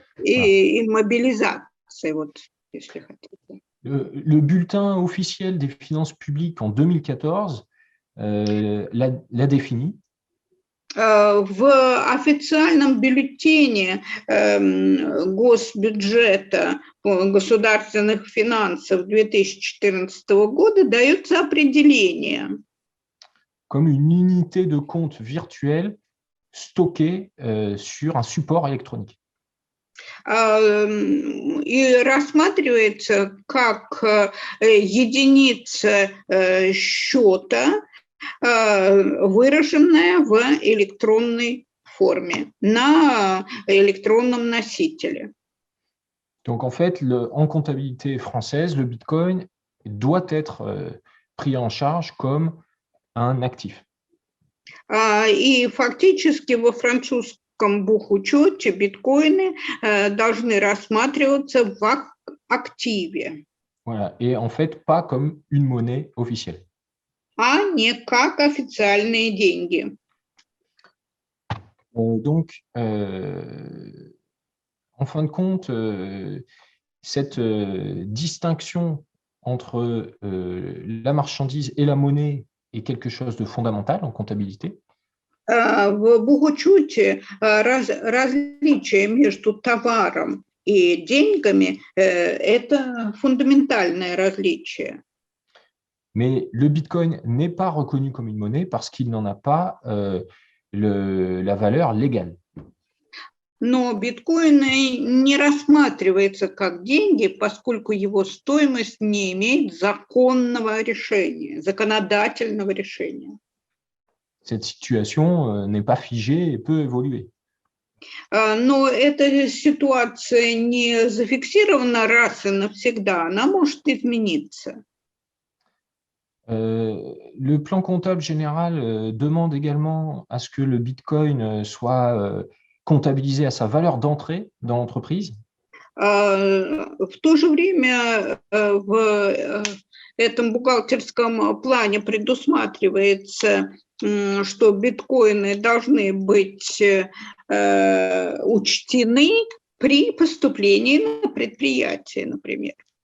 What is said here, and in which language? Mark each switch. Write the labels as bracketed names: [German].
[Russian] И иммобилизация, вот, если хотите. [French] Le bulletin officiel des finances publiques en 2014 l'a défini. [Russian] В официальном бюллетене госбюджета государственных финансов 2014 года дается определение. [French] Comme une unité de compte virtuelle stockée sur un support électronique. [Russian] И рассматривается как единица счета, выраженная в электронной форме, на электронном носителе. [French] Donc, en fait, en comptabilité française, le Bitcoin doit être pris en charge comme un actif. [Russian] И фактически во французском бухучете биткоины должны рассматриваться в активе. [French] Voilà. Et en fait, pas comme une monnaie officielle. [Russian] А не как официальные деньги. [French] Donc, en fin de compte, cette distinction entre la marchandise et la monnaie est quelque chose de fondamental en comptabilité. [Russian] В бухучете различие между товаром и деньгами – это фундаментальное различие. [French] Mais le Bitcoin n'est pas reconnu comme une monnaie parce qu'il n'en a pas la valeur légale. [Russian] Но биткоин не рассматривается как деньги, поскольку его стоимость не имеет законного решения, законодательного решения. [French] Cette situation n'est pas figée et peut évoluer. [Russian] Но эта ситуация не зафиксирована раз и навсегда, она может измениться. [French] Le plan comptable général demande également à ce que le Bitcoin soit comptabilisé à sa valeur d'entrée dans l'entreprise. [Russian] В то же время в этом бухгалтерском плане предусматривается, что биткоины должны быть учтены при поступлении на предприятие, например.